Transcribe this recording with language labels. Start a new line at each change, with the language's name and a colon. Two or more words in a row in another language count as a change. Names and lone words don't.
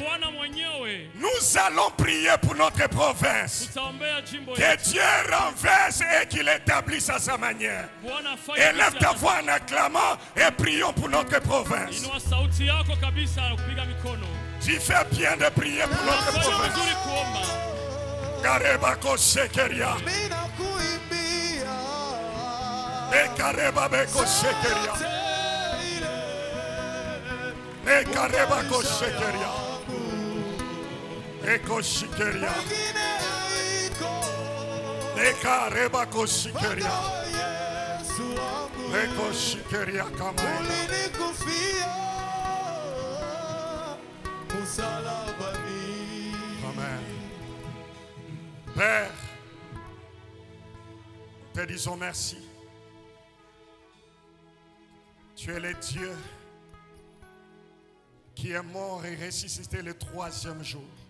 French: Nous allons prier pour notre province. Que Dieu renverse et qu'il établisse à sa manière. Élève ta voix en acclamant et prions pour notre province. Tu fais bien de prier pour notre province. Karebako Shekeria. Et Karebabeko Shekeria. Et Karebako Shekeria. Et Koshikeria. Et Karebako Shekeria. Amen. Père, te disons merci. Tu es le Dieu qui est mort et ressuscité le 3e jour.